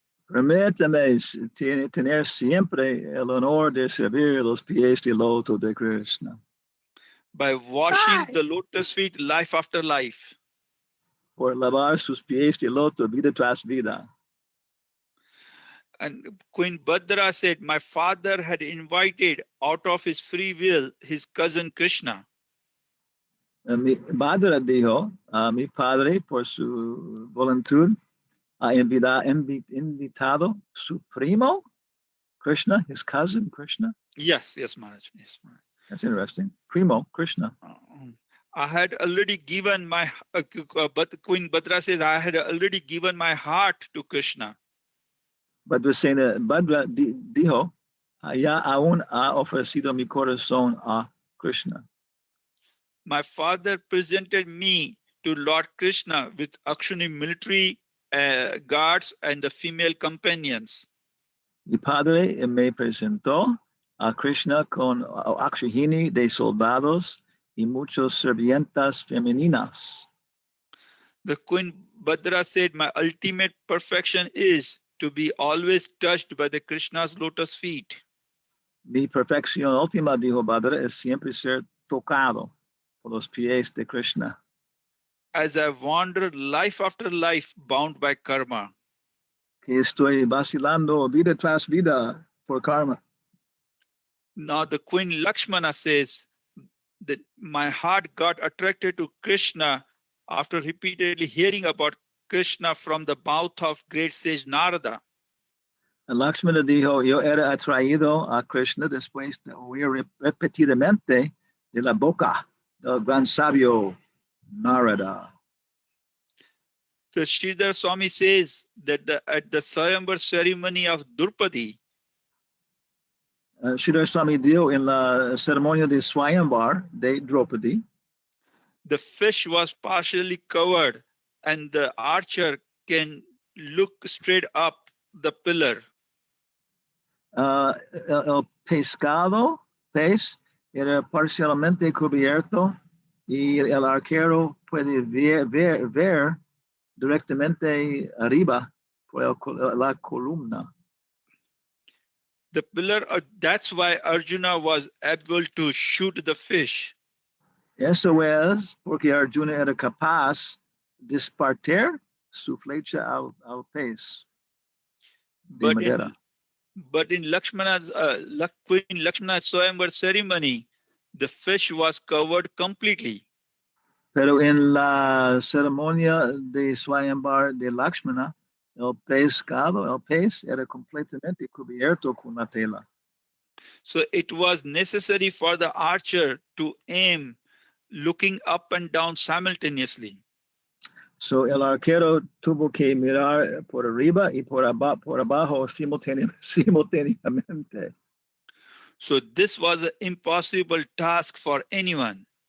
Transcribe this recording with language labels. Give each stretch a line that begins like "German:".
Spanish: Permítame tener siempre el honor de servir los pies de loto de Krishna.
English: By washing the lotus feet life after life.
Spanish: Por lavar sus pies de loto vida tras vida.
English: And Queen Bhadra said, my father had invited out of his free will his cousin Krishna.
Spanish: Bhadra dijo, mi padre por su voluntad ha invitado su primo, Krishna,
English: his cousin Krishna. Yes, Maharaj. Yes, Maharaj. That's interesting. Primo, Krishna. I had already given my, but Queen Bhadra says, I had already given my heart to Krishna. Bhadra saying that
Spanish: Bhadra dijo, ya aún ha ofrecido mi corazón a Krishna.
English: My father presented me to Lord Krishna with Akshuni military guards and the female companions.
Spanish: Mi padre me presentó a Krishna con Akshini de soldados y muchos sirvientas femeninas.
English: The Queen Bhadra said, my ultimate perfection is to be always touched by the Krishna's lotus feet.
Spanish: Mi perfección última, dijo Bhadra, es siempre ser tocado por los pies de Krishna.
English: As I wandered life after life bound by karma.
Spanish: Que estoy vacilando vida tras vida por karma.
English: Now the Queen Lakshmana says that my heart got attracted to Krishna after repeatedly hearing about Krishna from the mouth of great sage Narada.
Spanish: Lakshmana dijo, yo era atraído a Krishna después de oír repetidamente de la boca del gran sabio Narada.
English: The Sridhar Swami says that at the Swayamvar ceremony of Drupadi,
Spanish: Sridhar Swami dijo en la ceremonia de Swayamvar de Draupadi,
English: the fish was partially covered and the archer can look straight up the pillar.
Spanish: El pez era parcialmente cubierto y el arquero puede ver directamente arriba por la columna.
English: The pillar, that's why Arjuna was able to shoot the fish.
Spanish: Eso es porque Arjuna era capaz de dispartir su flecha al pez de madera.
English: But in Lakshmana's Queen Lakshmana's Swayamvar ceremony, the fish was covered completely.
Spanish: Pero en la ceremonia de Swayamvar de Lakshmana, el pez era completamente cubierto con la tela.
English: So it was necessary for the archer to aim, looking up and down simultaneously.
Spanish: So el arquero tuvo que mirar por arriba y por abajo simultáneamente.
English: So this was an impossible task for anyone.